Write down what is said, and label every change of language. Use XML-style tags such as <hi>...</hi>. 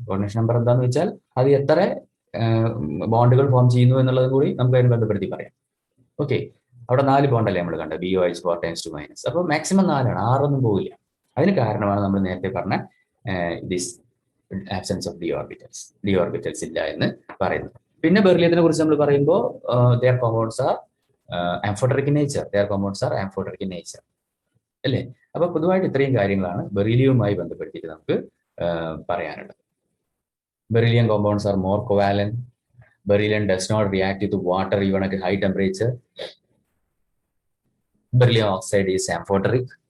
<ml>Coordination number എന്താണെന്ന് വെച്ചാൽ അത് എത്ര ബോണ്ടുകൾ ഫോം ചെയ്യുന്നു എന്നുള്ളത് കൂടി നമുക്ക് അതിന് ബന്ധപ്പെടുത്തി പറയാം. ഓക്കെ, അവിടെ 4 ബോണ്ടല്ലേ നമ്മൾ കണ്ടത്, BOH 4 times 2-. അപ്പോൾ മാക്സിമം 4 ആണ്, 6 ഒന്നും പോവില്ല. അതിന് കാരണമാണ് നമ്മൾ നേരത്തെ പറഞ്ഞ</ml> <en>this absence of d orbitals</en> <ml>ഇല്ല എന്ന് പറയുന്നത്. പിന്നെ ബെറിലിയത്തിനെ കുറിച്ച് നമ്മൾ പറയുമ്പോൾ</ml> <en>their compounds are amphoteric in nature.</en> <ml>അല്ലേ? അപ്പൊ പൊതുവായിട്ട് ഇത്രയും കാര്യങ്ങളാണ് ബെറിലിയവുമായി ബന്ധപ്പെടുത്തിയിട്ട് നമുക്ക് പറയാനുള്ളത്.</ml> <en>Beryllium compounds are more covalent. Beryllium does not react with water even at high temperature. Beryllium oxide is amphoteric.</en>